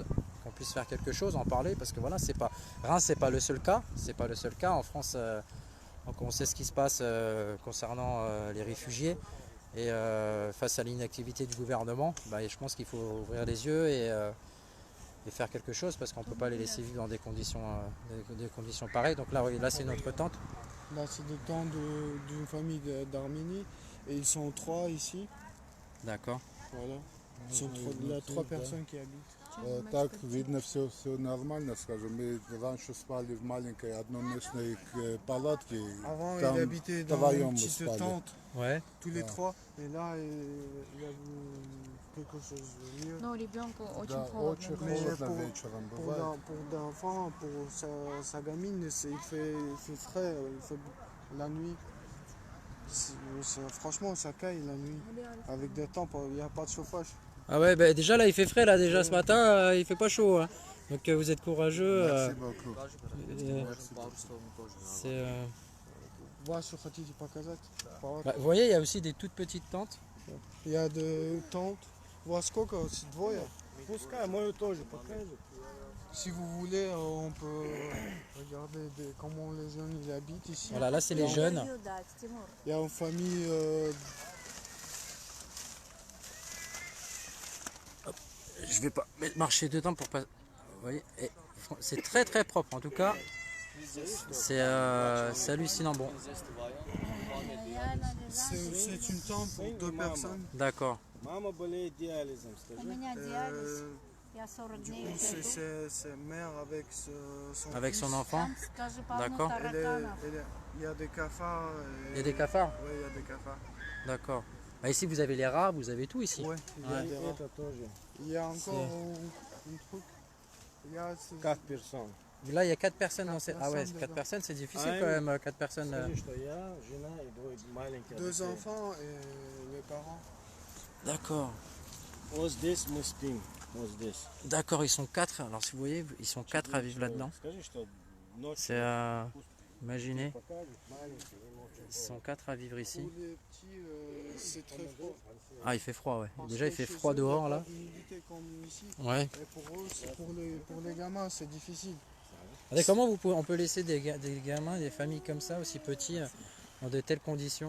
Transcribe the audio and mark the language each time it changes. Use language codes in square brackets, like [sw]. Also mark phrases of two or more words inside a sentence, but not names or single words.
[fr] En parler parce que voilà Reims c'est pas le seul cas, en France donc on sait ce qui se passe concernant les réfugiés et face à l'inactivité du gouvernement, bah, je pense qu'il faut ouvrir les yeux et faire quelque chose parce qu'on ne peut pas les laisser vivre dans des conditions pareilles. Donc là c'est notre tente. Là, c'est le temps d'une famille d'Arménie et ils sont 3 ici. D'accord. Voilà. Il y a 3 personnes qui habitent. [ru] Так, видно, все нормально, скажем. Мы раньше спали в маленькой одноместной палатке. [fr] Avant, [ru] Там [fr] ils habitaient dans [ru] вдвоем [fr] une [ru] мы [fr] petite [ru] спали. [fr] tente, Ouais. tous les 3. Et là, il y a quelque chose de mieux. [ru] Но ребенку очень Да, холодно. очень [fr] Mais [ru] холодно [fr] pour- [ru] вечером [fr] Pour [ru] бывает. [fr] l'enfant, pour sa gamine, il fait frais, il fait la nuit. Franchement, ça caille la nuit. Avec des temps, il n'y a pas de chauffage. Ah ouais, bah déjà là il fait frais là déjà ce matin, il fait pas chaud. Hein. Donc vous êtes courageux. Merci beaucoup. C'est, Voilà, [ru] что хотите показать. [fr] vous voyez, il y a aussi des toutes petites tentes. Il y a des tentes. Voilà [ru] сколько? Двое. Пускай, мою тоже покажет. [fr] Si vous voulez, on peut regarder comment les jeunes ils habitent ici. Voilà, là c'est les jeunes. Il y a une famille. Je vais pas marcher dedans pour pas. Vous voyez, c'est très très propre en tout cas. C'est hallucinant. Bon, C'est une tente pour 2 personnes. d'accord. [ru] Мама болеет диализом, У скажи. меня диализ. Я 40 [fr] Du [ru] дней. [fr] coup, c'est mère avec son Avec fils. son enfant. [ru] Там, скажи, полно [fr] D'accord. [ru] тараканов. [fr] Il y a des cafards. Il y a des cafards. Oui, il y a des cafards. D'accord. Bah, ici vous avez les rats, vous avez tout ici. Ouais, il y a Ouais. des rats. [ru] Это тоже. [fr] Il y a encore un truc. Il y a [ru] Как персон. [fr] Là, il y a 4 personnes dans cette. Ah ouais, personnes 4 dedans. personnes, c'est difficile Ah, quand oui. même, 4 personnes. [ru] Скажи, что я, жена и двое маленьких. [fr] Deux [ru] детей. [fr] enfants et les parents. D'accord. [ru] Вот здесь мы спим. Вот здесь. [fr] D'accord, ils sont 4. Alors, si vous voyez, ils sont 4 à vivre là-dedans. [ru] Скажи, что ночью [fr] C'est. Imaginez, [ru] покажут маленький, им очень [fr] ils sont 4 à vivre ici. Pour les petits, c'est très froid. Ah, il fait froid, ouais. Parce Déjà, il que fait chez froid eux, il y a dehors pas là. d'humidité comme ici. Ouais. Et pour eux, pour les gamins, c'est difficile. Regardez, comment on peut laisser des gamins, des familles comme ça, aussi petits, dans de telles conditions?